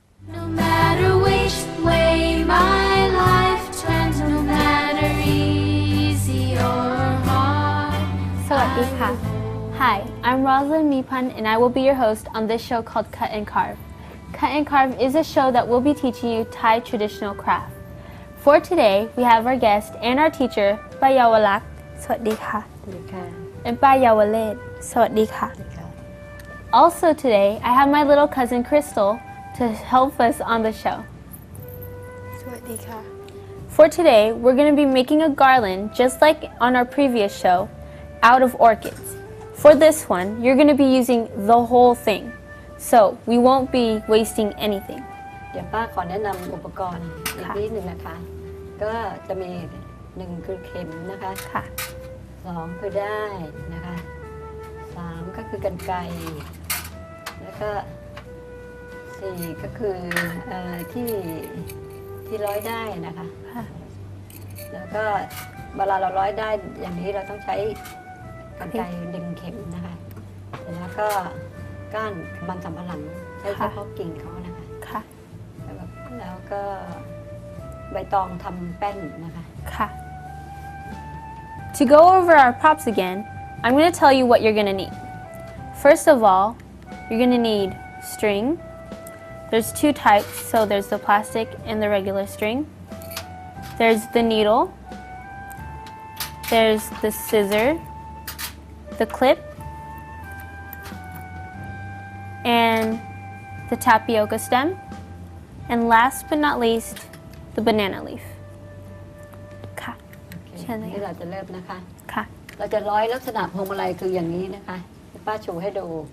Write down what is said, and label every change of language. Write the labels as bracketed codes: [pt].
[en] No matter which way my life turns, no matter easy or hard. [th] สวัสดีค่ะ [en] Hi, I'm Rosalind Mipan and I will be your host on this show called Cut and Carve. Cut and Carve is a show that will be teaching you Thai traditional craft. For today, we have our guest and our teacher, Payawalak. [th] สวัสดีค่ะ [en] and Payawaled. [th] สวัสดีค่ะ [en] Also today, I have my little cousin Crystal to help us on the show. [th] สวัสดีค่ะ [en] For today, we're going to be making a garland just like on our previous show, out of orchids. For this one, you're going to be using the whole thing, so we won't be wasting anything. [th] เดี๋ยวป้าขอแนะนำอุปกรณ์อีกนิดหนึ่งนะคะ ก็จะมี1คือเข็มนะคะ ค่ะ 2คือได้นะคะ3ก็คือกรรไกรแล้วก็4ก็คือที่ร้อยได้นะคะ ค่ะ แล้วก็เวลาเราร้อยได้อย่างนี้เราต้องใช้กรรไกรดึงเข็มนะคะแล้วก็ก้านมันสำปะหลังใช้เฉพาะกิ่งเขานะคะ ค่ะ แล้วก็ใบตองทำแป้นนะคะ [en] ค่ะ To go over our props again, I'm going to tell you what you're going to need. First of all, you're going to need string. There's two types, so there's the plastic and the regular string. There's the needle. There's the scissor, the clip, and the tapioca stem. And last but not least, the banana leaf. [th] ค่ะ เชิญเลย นี่เราจะเริ่มนะคะ ค่ะ เราจะร้อยลักษณะพวงมาลัยคืออย่างนี้นะคะป้าชูให้ดู